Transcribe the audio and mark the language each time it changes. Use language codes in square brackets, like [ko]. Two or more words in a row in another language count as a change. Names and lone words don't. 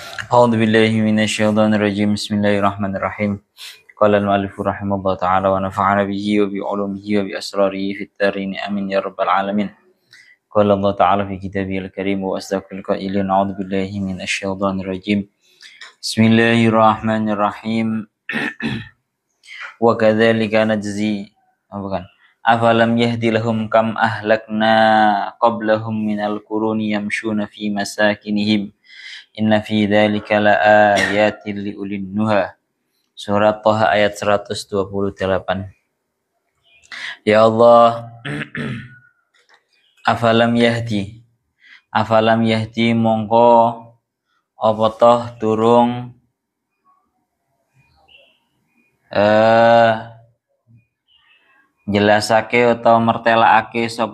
[ar] أعوذ بالله من الشيطان الرجيم بسم الله الرحمن الرحيم قال المؤلف رحمه الله تعالى ونفعنا به وبعلومه وبأسراره في الدارين آمين يا رب العالمين قال الله تعالى في كتابه الكريم وأصدق القائلين أعوذ بالله من الشيطان الرجيم بسم الله الرحمن الرحيم وكذلك نجزي أفلم يهدي لهم كم أهلكنا قبلهم من القرون يمشون في مساكنهم إن في ذلك لآيات لأولي النهى. [jv] Surat Thaha ayat 128. Ya Allah, [ar] أفلم يهدي [jv] mongko apa toh durung jelasake atau mertelaake sapa